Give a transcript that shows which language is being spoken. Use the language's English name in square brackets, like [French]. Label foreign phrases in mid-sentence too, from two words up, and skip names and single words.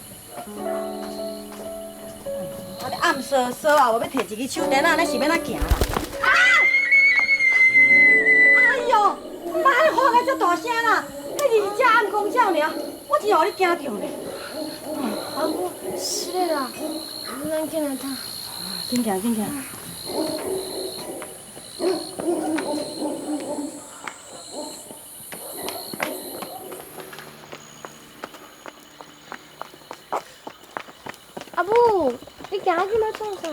[Min Nan Chinese] 我咧暗扫扫我要摕一支手电那是要哪行啦？哎呦，妈，你喊个遮大声啦！迄是只暗公鸟尔，我真互你惊着呢。母，失礼啦，咱进来趟。紧行。阿母，你行去要创啥？